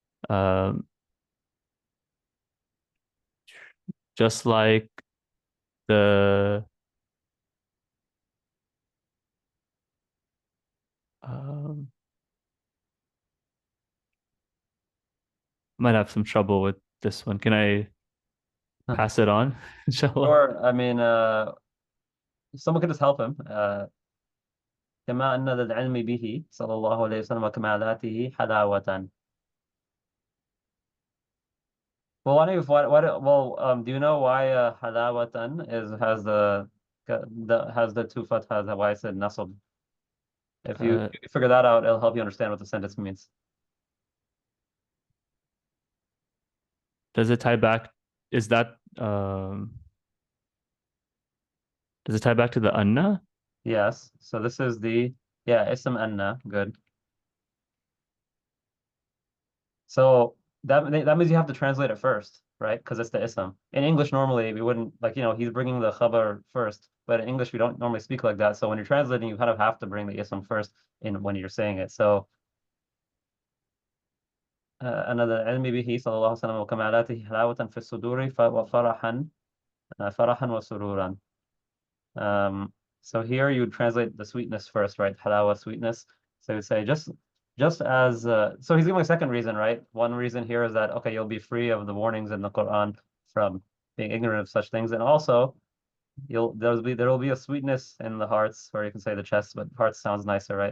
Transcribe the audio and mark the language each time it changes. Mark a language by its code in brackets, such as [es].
[en] Um, just like the might have some trouble with this one. Can I pass it on? Inshallah. Or, I mean, someone could just help him. [ar] كما أن للعلم به صلى الله عليه وسلم وكمالاته حلاوة. [en] Well, why don't you, do you know why halawatan has the two fathas, why I said nasab? If you figure that out, it'll help you understand what the sentence means. Does it tie back? Is that does it tie back to the anna? Yes. So this is ism anna. Good. So that means you have to translate it first, right? Because it's the ism. In English, normally we wouldn't, like, he's bringing the khabar first, but in English we don't normally speak like that. So when you're translating, you kind of have to bring the ism first when you're saying it. So another [ar] العلم به صلى الله عليه وسلم وكمالاته حلاوة في الصدور فرحا وسرورا. [en] So here you translate the sweetness first, right? Halawa, sweetness. So you say just as so he's giving a second reason, right? One reason here is that okay, you'll be free of the warnings in the Quran from being ignorant of such things, and also there will be a sweetness in the hearts, or you can say the chest, but hearts sounds nicer, right?